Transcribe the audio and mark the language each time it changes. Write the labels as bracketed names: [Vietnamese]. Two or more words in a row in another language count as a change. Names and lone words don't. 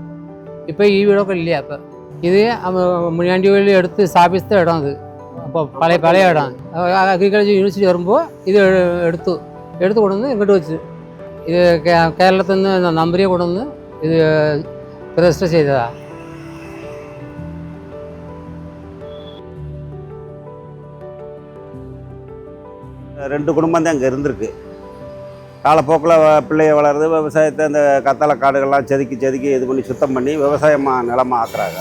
[Malayalam] ഇപ്പം ഈ വീടൊക്കെ ഇല്ല. അപ്പം ഇത് മുനിയാണ്ടിയിൽ എടുത്ത് സ്ഥാപിച്ച ഇടം. ഇത് അപ്പോൾ പഴയ ഇടമാണ്. [English] agriculture university [Malayalam] വരുമ്പോൾ ഇത് എടുത്തു കൊണ്ടുവന്ന് ഇങ്ങോട്ട് വെച്ച്, ഇത് കേരളത്തിൽ നിന്ന് നമ്പരിയെ കൊണ്ടുവന്ന് ഇത് രജിസ്റ്റർ ചെയ്തതാണ്. [Tamil] ரெண்டு குடும்பம் தான் இங்கே இருந்திருக்கு. காலப்போக்கில் பிள்ளைய வளருது, விவசாயத்தை இந்த கத்தாழை காடுகள்லாம் செதுக்கி இது பண்ணி சுத்தம் பண்ணி விவசாயமாக நிலமாக ஆக்குறாங்க.